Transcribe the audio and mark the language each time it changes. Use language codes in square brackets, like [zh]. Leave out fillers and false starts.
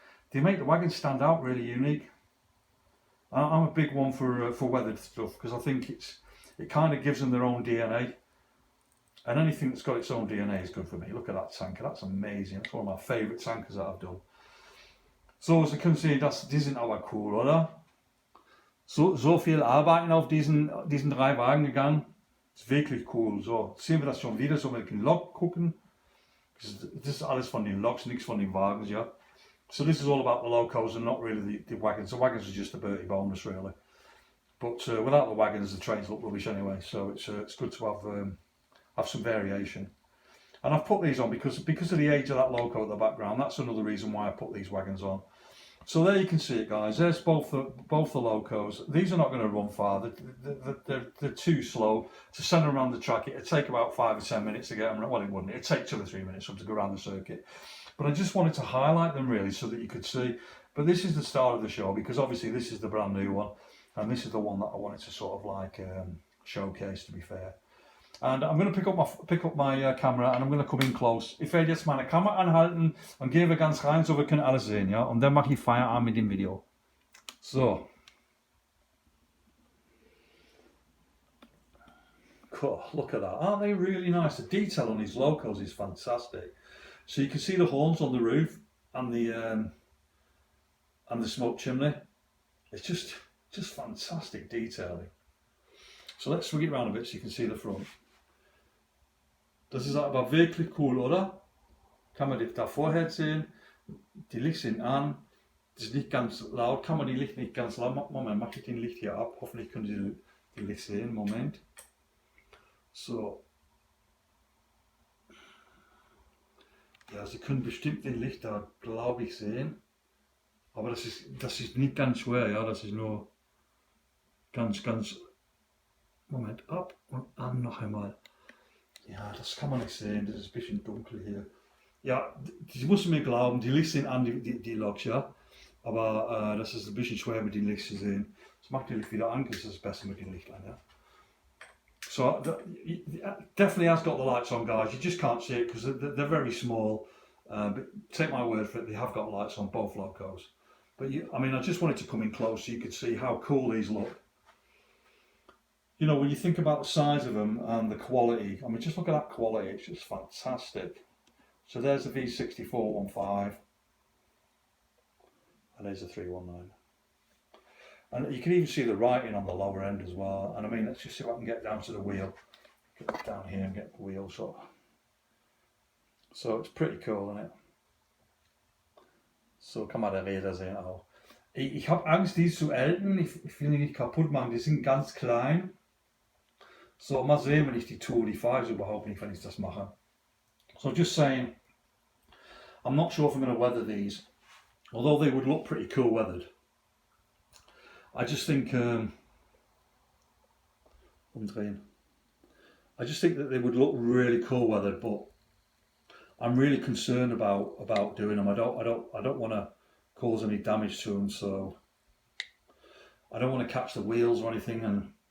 [en] They make the wagon stand out really unique. I'm a big one for weathered stuff because I think it kind of gives them their own DNA. And anything that's got its own DNA is good for me. Look at that tanker, that's amazing. That's one of my favourite tankers that I've done. So, as you can see, [de] die sind aber cool, oder? So viel Arbeiten auf diesen 3 Wagen gegangen. Ist wirklich cool. So, sehen wir das schon wieder, so mit den Lok gucken. Das ist alles von den Loks, nichts von den Wagens, ja. [en] So this is all about the locos and not really the wagons. The wagons are just a Bertie bonus, really. But without the wagons, the trains look rubbish anyway. So it's good to have some variation. And I've put these on because of the age of that loco at the background. That's another reason why I put these wagons on. So there you can see it, guys. There's both the locos. These are not going to run far. They're too slow to send them around the track. It'd take about 5 or 10 minutes to get them. Well, it wouldn't. It'd take 2 or 3 minutes for them to go around the circuit. But I just wanted to highlight them really so that you could see. But this is the start of the show because obviously this is the brand new one, and this is the one that I wanted to sort of like showcase, to be fair. And I'm going to pick up my camera and I'm going to come in close. [de] Ich werde jetzt meine Kamera anhalten und gehe ganz rein, so wir können alles sehen, ja. Und dann mache ich Feierabend mit dem Video. So. [en] Cool, look at that. Aren't they really nice? The detail on these locos is fantastic. So you can see the horns on the roof and the smoke chimney. It's just fantastic detailing. So let's swing it around a bit so you can see the front. [de] Das ist aber wirklich cool, oder? Kann man da vorher sehen? Die Lichter sind an. Das ist nicht ganz laut. Kann man die Licht nicht ganz laut machen? Moment, mache ich den Licht hier ab. Hoffentlich können Sie die Licht sehen. Moment. So. Ja, Sie können bestimmt den Licht da, glaube ich, sehen. Aber das ist nicht ganz schwer, ja. Das ist nur ganz. Moment, ab und an noch einmal. Ja, das kann man nicht sehen, das ist ein bisschen dunkel hier. Ja, Sie müssen mir glauben, die Lichter sind an, die Loks, ja. Aber das ist ein bisschen schwer mit den Licht zu sehen. Das macht die Licht wieder an, das ist besser mit den Licht an, ja. [en] So it definitely has got the lights on, guys. You just can't see it because they're very small. But take my word for it, they have got lights on both locos. But I mean, I just wanted to come in close so you could see how cool these look. You know, when you think about the size of them and the quality, I mean, just look at that quality. It's just fantastic. So there's the V60 415, and there's the 319. And you can even see the writing on the lower end as well. And I mean, let's just see if I can get down to the wheel. Get down here and get the wheel. So it's pretty cool, isn't it? [de] So kann man da Räder sehen auch. Ich habe Angst, die zu älten. Ich will die nicht kaputt machen. Die sind ganz klein. So, mal sehen, wenn ich die tue. Die fahre ich überhaupt nicht, wenn ich das mache. [en] So just saying, I'm not sure if I'm going to weather these. Although they would look pretty cool weathered. I just think I just think that they would look really cool weathered, but I'm really concerned about doing them. I don't want to cause any damage to them, so I don't want to catch the wheels or anything.